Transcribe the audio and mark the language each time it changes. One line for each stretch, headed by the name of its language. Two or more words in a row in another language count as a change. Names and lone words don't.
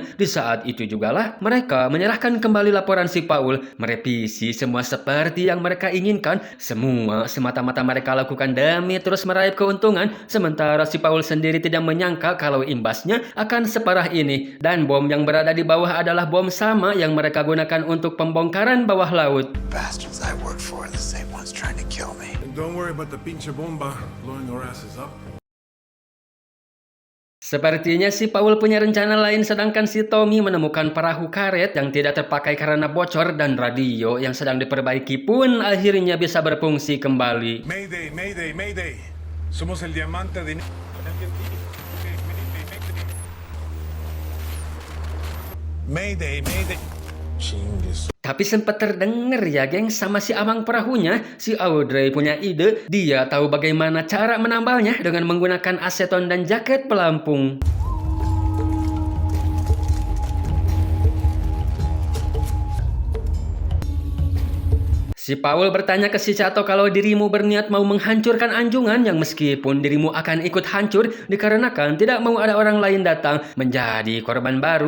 Indonesian: Di saat itu jugalah, mereka menyerahkan kembali laporan si Paul, merevisi semua seperti yang mereka inginkan. Semua semata-mata mereka lakukan demi terus meraih keuntungan, sementara si Paul sendiri tidak menyangka kalau imbasnya akan separah ini. Dan bom yang berada di bawah adalah bom sama yang mereka gunakan untuk pembongkaran bawah laut.
English: Bastards I work for are the same ones trying to kill me. And don't worry about the
Spanish: pinche bomba
English: blowing our asses up.
Indonesian: Sepertinya si Paul punya rencana lain, sedangkan si Tommy menemukan perahu karet yang tidak terpakai karena bocor dan radio yang sedang diperbaiki pun akhirnya bisa berfungsi kembali.
English: Mayday, mayday, mayday.
Spanish: Somos el diamante de...
English: Mayday, mayday.
Spanish: Chingues.
Indonesian: Tapi sempat terdengar ya geng sama si amang perahunya, si Audrey punya ide. Dia tahu bagaimana cara menambalnya dengan menggunakan aseton dan jaket pelampung. Si Paul bertanya ke si Cato kalau dirimu berniat mau menghancurkan anjungan yang meskipun dirimu akan ikut hancur dikarenakan tidak mau ada orang lain datang menjadi korban baru.